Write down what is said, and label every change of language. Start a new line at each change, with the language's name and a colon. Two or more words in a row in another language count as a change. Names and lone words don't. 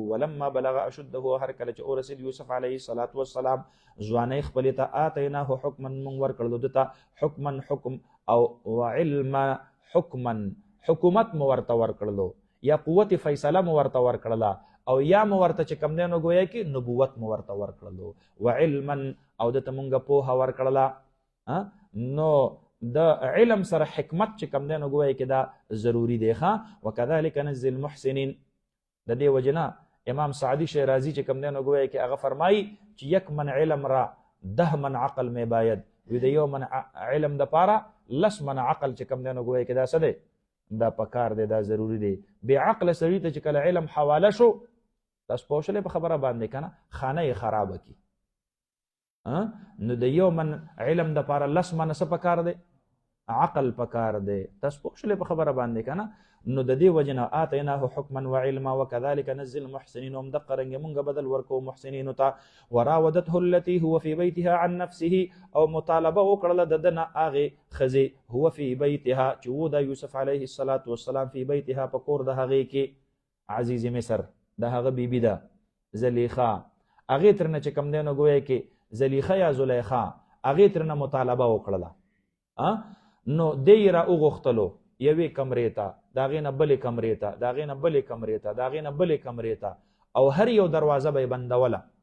Arabic: ولما بلغ اشده
Pashto: هر کله چې ورسېد یوسف
Arabic: علیه السلام
Pashto: ځوانۍ خپلې ته
Arabic: آتیناه حکما
Pashto: مونږ ورکړلو ده ته حکما حکم او علما حکما حکومت مو ورته ورکړلو یا قوت فیصله مو ورته ورکړله او یا مو ورته چې کم دی نو ګویا کې نبوت مو ورته ورکړلو وعلما او ده ته مونږ پوهه ورکړله. نو د علم سره حکمت چې کم دی نو ګویا کې دا ضروري دی ښه.
Arabic: وکذلک نجزي المحسنین
Pashto: د دې وجې نه امام سعدي شیرازي چې کم دی نو ګویا کې هغه فرمایي چې
Persian: 1 من علم را 10 من عقل می باید
Pashto: وي د 1 من علم دپاره 10 من عقل چې کم دی نو ګویا کې دا څه دی دا پکار دی دا ضروري دی. بې عقله سړي ته چې کله علم حواله شو تاسو پوه شولې په خبره باندې که نه خانه یې خرابه کړي. نو د 1 من علم دپاره 10 من څه پکار دی عقل پکار دی. تاسو پوه شولې په خبره باندې که نه نو د دې وجې نه
Arabic: آتیناه حکما وعلما وکذلک نجزي المحسنین
Pashto: هم دقه رنګې مونږ بدل ورکوو محسنینو ته.
Arabic: وراودته التي هو في بيتها عن نفسه
Pashto: او مطالبه وکړله د ده نه هغې ښځې
Arabic: هو في بيتها
Pashto: چې و د یوسف
Arabic: علیه السلام فی بیتها
Pashto: په کور د هغې کې عزیز مصر د هغه بیبي ده زلیخا هغې ترنه چې کم دی نو ګویا کې زلیخا یا زلیخا هغې ترنه مطالبه وکړله نو دی را وغوښتلو یوې کمرې ته د هغې نه بلې کمرې ته د هغې نه بلې کمرې ته د هغې نه بلې کمرې ته او هر یو دروازه به یې بندوله.